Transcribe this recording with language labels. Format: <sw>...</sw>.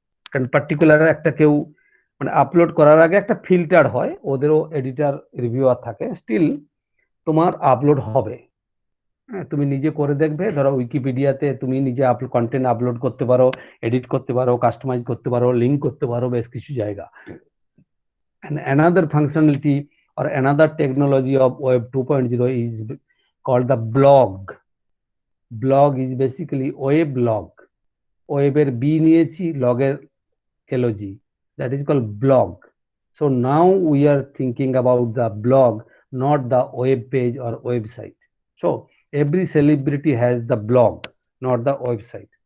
<bn>কারণ পার্টিকুলার একটা কেউ মানে আপলোড করার আগে একটা ফিল্টার হয়, ওদেরও এডিটর রিভিউয়ার থাকে, স্টিল তোমার আপলোড হবে। হ্যাঁ, তুমি নিজে করে দেখবে, ধরো উইকিপিডিয়াতে তুমি নিজে কন্টেন্ট আপলোড করতে পারো, এডিট করতে পারো, কাস্টমাইজ করতে পারো, লিঙ্ক করতে পারো বেশ কিছু জায়গা।</bn> <en>And another functionality or another technology of Web 2.0 is called the blog. Blog is basically web log.</en> <bn>ওয়েবের B নিয়েছি, লগের LOG,</bn> <en>that is called blog. So now we are thinking about the blog, not the web page or website. So every celebrity has the blog, not the website.</en>